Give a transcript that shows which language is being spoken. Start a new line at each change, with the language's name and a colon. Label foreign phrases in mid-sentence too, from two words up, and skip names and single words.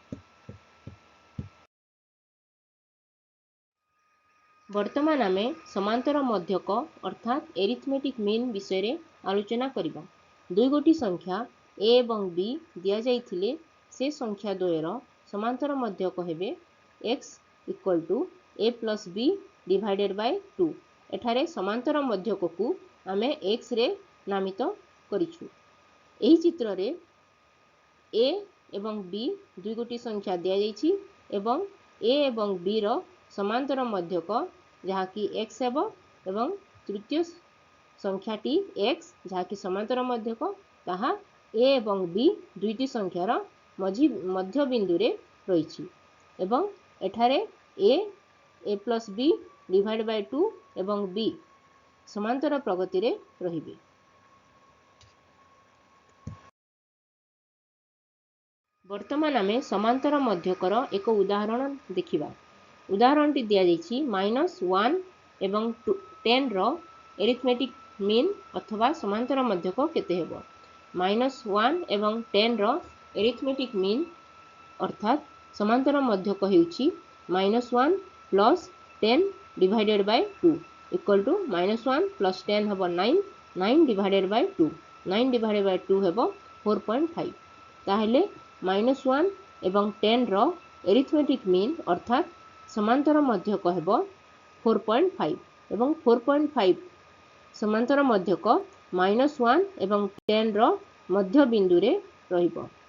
Odia: ବର୍ତ୍ତମାନ ଆମେ ସମାନ୍ତର ମଧ୍ୟକ ଅର୍ଥାତ
English: arithmetic mean
Odia: ବିଷୟ ଆଲୋଚନା କରିବା। ଦୁଇ ଗୋଟି ସଂଖ୍ୟା a ଏବଂ b ଦିଆ ଯାଇଥିଲେ ସେ ସଂଖ୍ୟା ଦ୍ୱୟର ସମାନ୍ତର ମଧ୍ୟକ ହେବ x
English: equal to a plus b divided by 2.
Odia: ଏଠାରେ ସମାନ୍ତର ମଧ୍ୟକ କୁ ଆମେ x ରେ ନାମିତ କରିଛୁ। ଏହି ଚିତ୍ର ରେ a ଏବଂ b ଦୁଇ ଗୋଟି ସଂଖ୍ୟା ଦିଆ ଯାଇଛି ଏବଂ a ଏବଂ b ର ସମାନ୍ତର ମଧ୍ୟକ ଯାହା କି x ହେବ ଏବଂ ତୃତୀୟ ସଂଖ୍ୟାଟି x ଯାହା କି ସମାନ୍ତର ମଧ୍ୟକ ତାହା a ଏବଂ b ଦୁଇଟି ସଂଖ୍ୟାର ମଧ୍ୟ ବିନ୍ଦୁ ରେ ରହିଛି ଏବଂ ଏଠାରେ
English: a plus b divide by 2
Odia: ଏବଂ b ସମାନ୍ତର ପ୍ରଗତି ରେ ରହିବେ। ବର୍ତ୍ତମାନ ଆମେ ସମାନ୍ତର ମଧ୍ୟକର ଏକ ଉଦାହରଣ ଦେଖିବା। ଉଦାହରଣଟି ଦିଆ ଯାଇଛି -1 ଏବଂ 10 ର
English: arithmetic mean
Odia: ଅଥବା ସମାନ୍ତର ମଧ୍ୟକ କେତେ ହେବ। -1 ଏବଂ 10 ର
English: arithmetic mean
Odia: ଅର୍ଥାତ ସମାନ୍ତର ମଧ୍ୟକ ହେଉଛି -1
English: plus 10 divided by 2 equal to -1 plus 10
Odia: ହେବ 9 9
English: divided by 2 9 divided by 2
Odia: ହେବ 4.5। ତାହାହେଲେ -1 ଏବଂ 10 ର
English: arithmetic mean
Odia: ଅର୍ଥାତ ସମାନ୍ତର ମଧ୍ୟକ ହେବ 4.5 ଏବଂ 4.5 ସମାନ୍ତର ମଧ୍ୟକ -1 ଏବଂ 10 ର ମଧ୍ୟ ବିନ୍ଦୁ ରେ ରହିବ।